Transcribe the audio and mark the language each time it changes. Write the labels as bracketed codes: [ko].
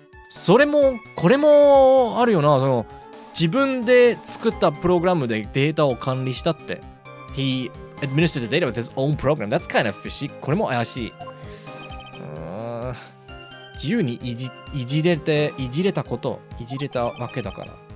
[ja] それもこれもあるよな。その自分で作ったプログラムでデータを管理したって。 [en] He administered the data with his own program. That's kind of fishy. [ja] これも怪しい。自由にいじれたこと、いじれたわけだから。